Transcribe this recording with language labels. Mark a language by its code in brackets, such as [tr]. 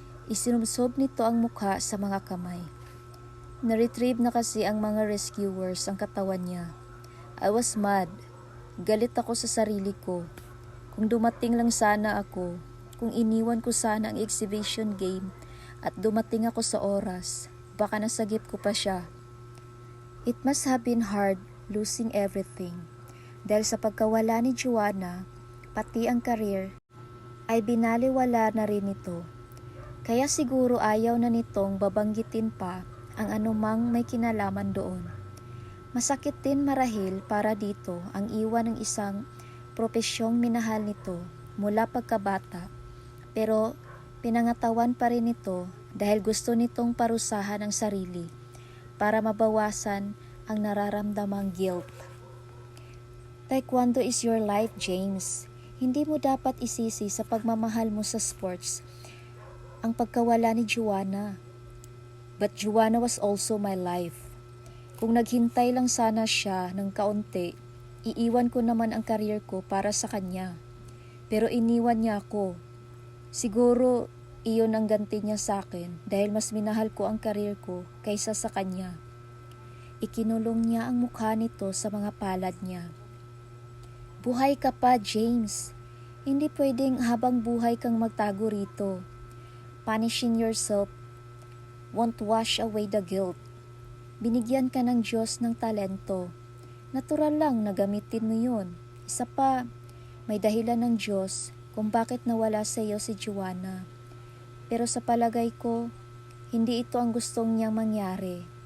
[tl] Isinubsob nito ang mukha sa mga kamay. Na-retrieve na kasi ang mga rescuers ang katawan niya. [en] I was mad. [tl] Galit ako sa sarili ko. Kung dumating lang sana ako, kung iniwan ko sana ang exhibition game at dumating ako sa oras, baka nasagip ko pa siya. [en] It must have been hard losing everything. [tl] Dahil sa pagkawala ni Joanna, pati ang career, ay binaliwala na rin ito. Kaya siguro ayaw na nitong babanggitin pa ang anumang may kinalaman doon. Masakit din marahil para dito ang iwan ng isang propesyong minahal nito mula pagkabata, pero pinangatawan pa rin ito dahil gusto nitong parusahan ang sarili para mabawasan ang nararamdamang guilt. [en] Taekwondo is your life, James. [tl] Hindi mo dapat isisi sa pagmamahal mo sa sports ang pagkawala ni Joanna. [en] But Joanna was also my life. [tl] Kung naghintay lang sana siya ng kaunti, iiwan ko naman ang career ko para sa kanya. Pero iniwan niya ako. Siguro iyon ang ganti niya sa akin dahil mas minahal ko ang career ko kaysa sa kanya. Ikinulong niya ang mukha nito sa mga palad niya. Buhay ka pa, James. Hindi pwedeng habang buhay kang magtago rito. [en] Punishing yourself won't wash away the guilt. [tl] Binigyan ka ng Diyos ng talento. Natural lang na gamitin mo yun. Isa pa, may dahilan ng Diyos kung bakit nawala sa iyo si Joanna. Pero sa palagay ko, hindi ito ang gustong niyang mangyari.